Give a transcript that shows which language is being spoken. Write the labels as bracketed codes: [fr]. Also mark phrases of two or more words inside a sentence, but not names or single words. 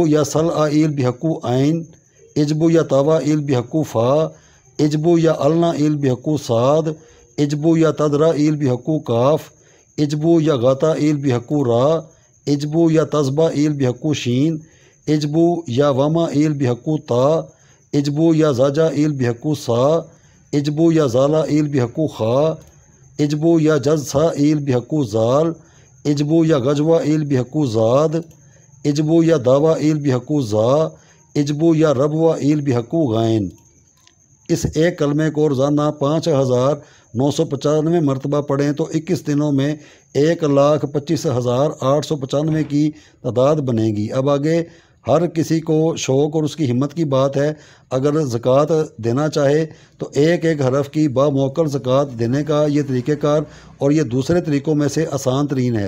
[ar] یا سلع ایل بحقو عین، اجبو یا تاوا ایل بحقو فا، اجبو یا النا ایل بحقو صاد، اجبو یا تدرا ایل بحقو کاف، اجبو یا غاتا ایل بحقو را، اجبو یا تزبا ایل بحقو شین، اجبو یا وما ایل بحقو تا، اجبو یا زاجا ایل بحقو سا، اجبو یا زالا ایل بحقو خا، اجبو یا جزسا ایل بحقو زال، اجبو یا غجوہ ایل بحقو زاد، اجبو یا داوا ایل بحقو زا، اجبو یا ربوہ ایل بحقو غین۔ [ur] اس ایک کلمے کو روزانہ 5995 مرتبہ پڑھیں تو 21 دنوں میں 1,25,895 کی تعداد بنے گی۔ اب آگے ہر کسی کو شوق اور اس کی ہمت کی بات ہے، اگر زکوٰۃ دینا چاہے تو ایک ایک حرف کی باموکل زکوٰۃ دینے کا یہ طریقہ کار، اور یہ دوسرے طریقوں میں سے آسان ترین ہے۔